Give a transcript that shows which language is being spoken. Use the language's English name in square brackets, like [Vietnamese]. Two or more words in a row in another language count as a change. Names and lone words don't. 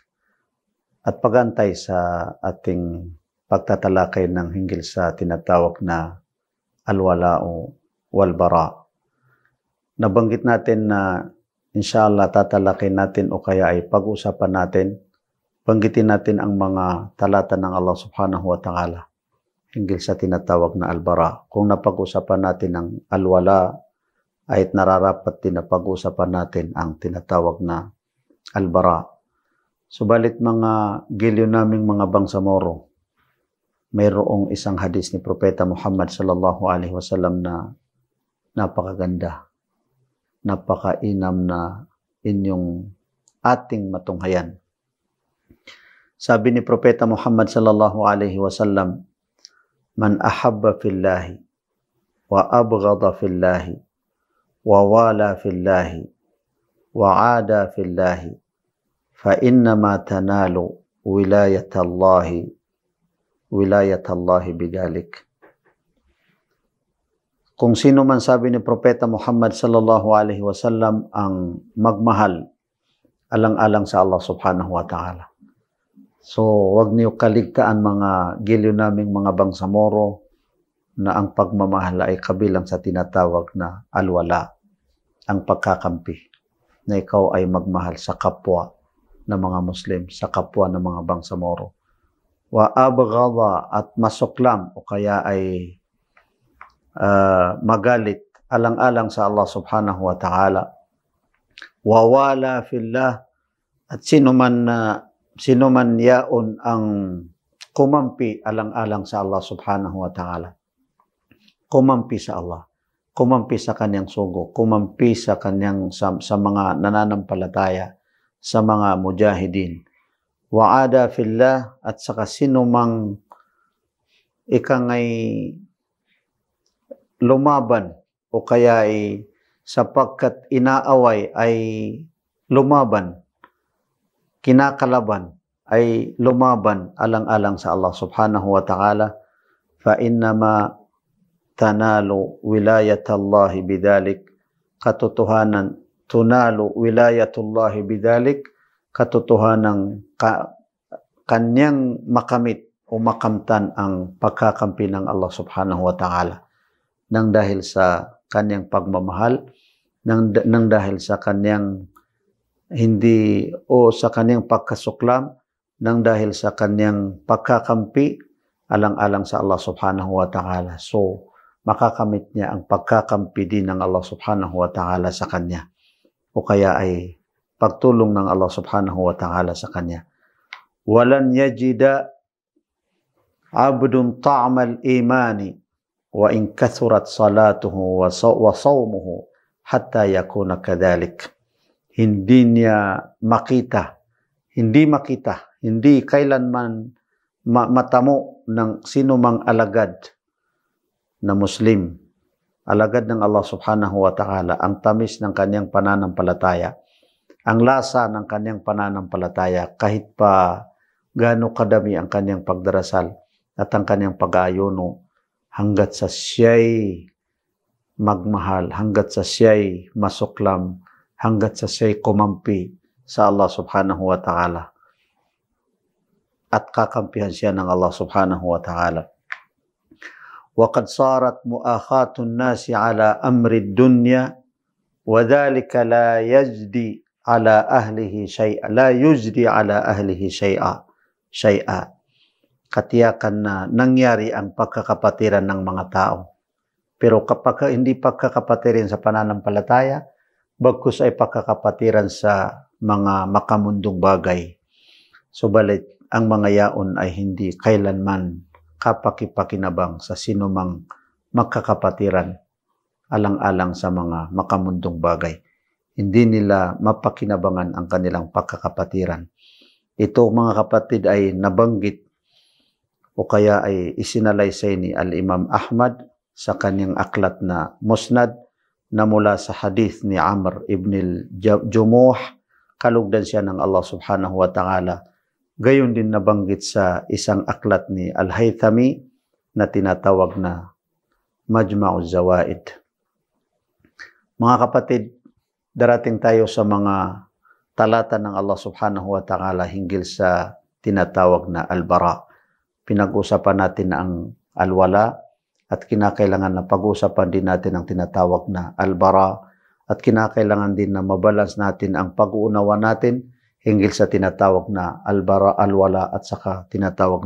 [Filipino] at pagantay sa ating pagtatalakay ng hinggil sa tinatawag na alwala o walbara. Nabanggit natin na [Arabic] إن شاء الله [Filipino] tatalakay natin o kaya ay pag-usapan natin, banggitin natin ang mga talata ng Allah [Arabic] سبحانه وتعالى [Filipino] hinggil sa tinatawag na albara. Kung napag-usapan natin ang alwala, ay nararapat din na pag-usapan natin ang tinatawag na albara. Subalit mga giliw naming mga bangsamoro, mayroong isang hadis ni Propeta Muhammad [Arabic] صلى الله عليه وسلم [Filipino] na napakaganda, napakainam na inyong ating matunghayan. Sabi ni Propeta Muhammad [Arabic] صلى الله عليه وسلم, "من أحب في الله وأبغض في الله ووالى في الله وعادى في الله فإنما تنال ولاية الله بذلك." [Filipino] Kung sino man, sabi ni Propeta Muhammad [Arabic] صلى الله عليه وسلم, [Filipino] ang magmahal alang-alang sa Allah [Arabic] سبحانه وتعالى. [Filipino] So, wag niyo kaligtaan mga giliw naming mga bangsamoro na ang pagmamahal ay kabilang sa tinatawag na alwala, ang pagkakampi, na ikaw ay magmahal sa kapwa ng mga Muslim, sa kapwa ng mga bangsamoro. [Arabic] وأبغض, [Filipino] at masuklam o kaya ay magalit alang-alang sa Allah [Arabic] سبحانه وتعالى. ووالى في الله, [Filipino] at sino man yaon ang kumampi alang-alang sa Allah [Arabic] سبحانه وتعالى. [Filipino] Kumampi sa Allah, kumampi sa kanyang sugo, kumampi sa kanyang sa mga nananampalataya, sa mga mujahidin. [Arabic] وعادى في الله, [Filipino] at saka sino mang ikangay lumaban o kaya ay sapagkat inaaway ay lumaban, kinakalaban ay lumaban alang-alang sa Allah [Arabic] سبحانه وتعالى فإنما تنال ولاية الله بذلك, [Filipino] katotohanan [Arabic] تنال ولاية الله بذلك, [Filipino] katotohanan kanyang makamit o makamtan ang pagkakampi ng Allah [Arabic] سبحانه وتعالى [Filipino] nang dahil sa kanyang pagmamahal, nang dahil sa kanyang hindi o sa kanyang pagkasuklam, nang dahil sa kanyang pagkakampi alang-alang sa Allah [Arabic] سبحانه وتعالى. [Filipino] So, makakamit niya ang pagkakampi din ng Allah [Arabic] سبحانه وتعالى [Filipino] sa kanya, o kaya ay pagtulong ng Allah [Arabic] سبحانه وتعالى [Filipino] sa kanya. [Arabic] ولن يجد عبد طعم الإيمان وإن كثرت صلاته وصومه حتى يكون كذلك. [Filipino] Hindi kailanman matamo ng sino mang alagad na Muslim, alagad ng Allah [Arabic] سبحانه وتعالى, [Filipino] ang tamis ng kanyang pananampalataya, ang lasa ng kanyang pananampalataya, kahit pa gaano kadami ang kanyang pagdarasal at ang kanyang pag-aayuno, hanggat sa siya'y magmahal, hanggat sa siya'y masuklam, hanggat sa siya'y kumampi sa Allah [Arabic] سبحانه وتعالى [Filipino] at kakampihan siya ng Allah [Arabic] سبحانه وتعالى. وَقَدْ صَارَتْ مُؤَاخَاتُ النَّاسِ عَلَى أَمْرِ الدُّنْيَا وَذَلِكَ لَا يَجْدِي عَلَى أَهْلِهِ شَيْئًا. [Filipino] Katiyakan na nangyari ang pagkakapatiran ng mga tao. Pero kapag hindi pagkakapatiran sa pananampalataya, bagkus ay pagkakapatiran sa mga makamundong bagay. Subalit, ang mga yaon ay hindi kailanman kapakipakinabang sa sino mang magkakapatiran alang-alang sa mga makamundong bagay. Hindi nila mapakinabangan ang kanilang pagkakapatiran. Ito, mga kapatid, ay nabanggit o kaya ay isinalaysay ni Al-Imam Ahmad sa kanyang aklat na Musnad na mula sa hadith ni Amr ibn al-Jumuh, kalugdan siya ng Allah [Arabic] سبحانه وتعالى. [Filipino] Gayon din nabanggit sa isang aklat ni Al-Haythami na tinatawag na Majma'uz Zawaid. Mga kapatid, darating tayo sa mga talata ng Allah [Arabic] سبحانه وتعالى [Filipino] hinggil sa tinatawag na Al-Bara. Pinag-usapan natin ang Al-Wala at kinakailangan na pag-usapan din natin ang tinatawag na Al-Bara at kinakailangan din na mabalance natin ang pag-uunawa natin hinggil sa tinatawag na Al-Bara, Al-Wala at saka tinatawag